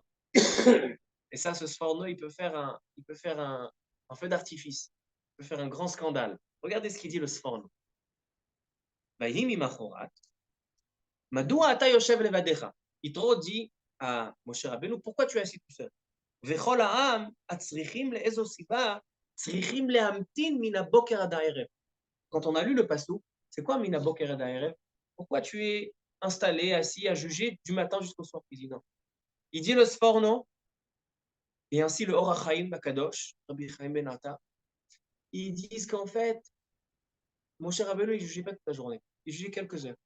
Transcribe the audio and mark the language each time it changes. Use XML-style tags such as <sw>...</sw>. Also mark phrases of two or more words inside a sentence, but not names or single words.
<fr>Et ça, ce Sforno, il peut faire un feu d'artifice. Il peut faire un grand scandale. Regardez ce qu'il dit le Sforno. Yitro dit à Moshe Rabbeinu, pourquoi tu es assis tout seul?</fr> <he>וכל העם הצריכים לאיזו סיבה צריכים להמתין מן הבוקר עד הערב.</he> <fr>Quand on a lu le passou, c'est quoi</fr> <he>מן הבוקר עד הערב?</he> <fr>Pourquoi tu es installé, assis, à juger du matin jusqu'au soir, président? Il dit le Sforno, et ainsi le Or HaChaim Bakadosh, Rabbi Chaim Ben Atta, ils disent qu'en fait, Moshe Rabbeinu, il ne jugeait pas toute la journée, il jugeait quelques heures.</fr>